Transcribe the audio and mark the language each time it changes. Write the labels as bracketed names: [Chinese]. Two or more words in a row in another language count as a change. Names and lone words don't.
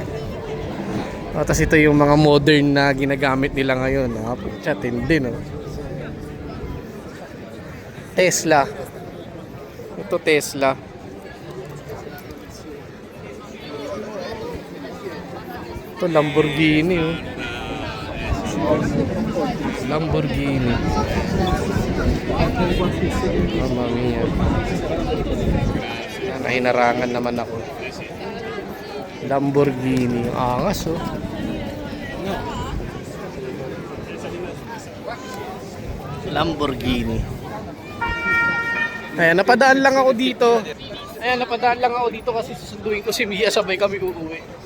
[Filipino] Tapos ito yung mga modern na ginagamit nila ngayon. Tindi no? Tesla. Ito Tesla. Ito Lamborghini oh. Lamborghini. [Italian] Mamma mia. [Filipino] Nahinarangan naman ako. Lamborghini. Angas oh. Lamborghini. Ayan, napadaan lang ako dito. Kasi susunduin ko si Mia, sabay kami uuwi.